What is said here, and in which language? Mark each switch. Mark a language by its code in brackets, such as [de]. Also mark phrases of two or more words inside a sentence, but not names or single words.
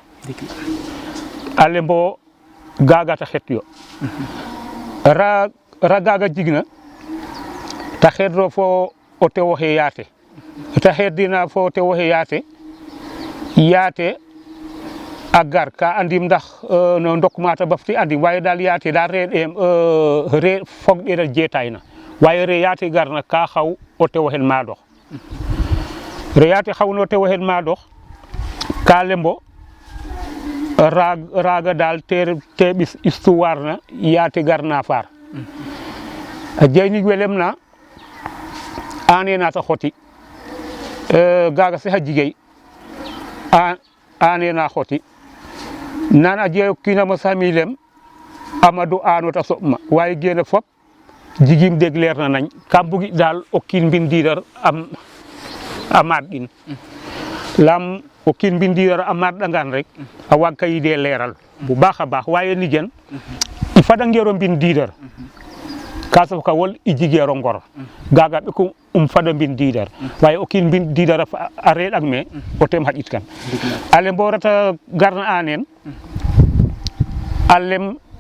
[srr] a lembo gaaga ta xet yo ra gaaga jigna ta xeedro fo o tew oxe yaate ta xeedina fo o tew oxe yaate a gar ka andim ndax no ndok mata bafti andim waaye daal yaate daal re fog ɗeena jeetayna waaye re yaate garna ka xaw o tew oxe maadox re yaate xawno o tew oxe maadox ka lembo raaga daal te ɓis histoire na yaate garna faar a jeynig we lemna ane na ta xoti gaga sax a jigey ane na xoti nan a jey o kiina mosa mi lem Amadou ano ta soɓma waaye geene fop jigim deg leer na nañ kam bugi daal o kiin mbin diidar a maad ɗin lam o kiin mbin diidar a maadɗangan rek a waag ka yide leeral bu baax a baax waaye nigen i fadangeero mbin diidar ka saf ka wol i jigeero ngor gaga ɓeku fada mbin diidar waaye o kiin mbin diidar a reeɗang me o tem xaƴit kan a lembo reta garna anen a lem